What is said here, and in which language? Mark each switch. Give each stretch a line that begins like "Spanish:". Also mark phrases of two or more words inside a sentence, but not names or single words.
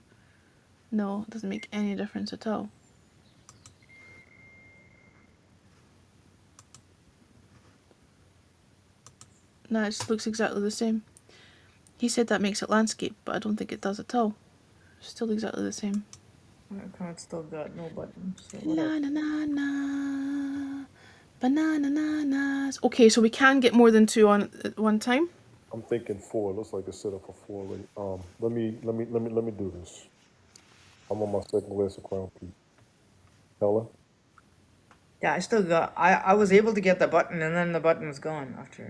English: No, it doesn't make any difference at all. No, it just looks exactly the same. He said that makes it landscape, but I don't think it does at all. Still exactly the same. My account still got no buttons. So Na na na na, banana nanas. Okay, so we can get more than two on at one time. I'm thinking 4. Looks like it's set up for 4 already. Let me do this. I'm on my second glass of Crown Peak. Helen? yeah, I still got. I was able to get the button, and then the button was gone after.